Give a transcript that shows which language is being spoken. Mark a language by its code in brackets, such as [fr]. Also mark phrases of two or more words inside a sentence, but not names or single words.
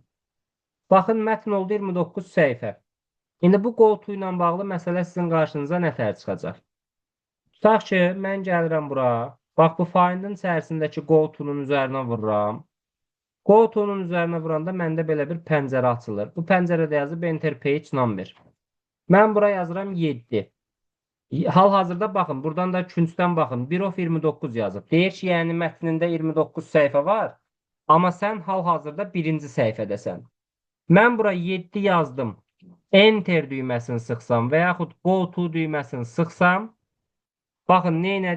[az] Baxın, mətn oldu 29 səhifə. İndi bu [en] go to [az] ilə bağlı məsələ sizin qarşınıza nə tər çıxacaq? Tutaq ki, mən gəlirəm bura. Bax, bu findin içərisindəki [en] go to-nun [az] üzərinə vururam. [en] Go to-nun [az] üzərinə vuranda məndə belə bir pəncərə açılır. Bu pəncərədə yazıb [en] enter page number. [az] Mən bura yazıram 7. Hal-hazırda baxın, buradan da küncdən baxın. 1 of 29 yazıb. Deyir ki, yəni mətnində 29 səhifə var. Amma sən hal-hazırda birinci səhifədəsən. Mən bura 7 yazdım. Enter düyməsini sıxsam və yaxud [en] go to [az] düyməsini sıxsam, baxın, nə elədi?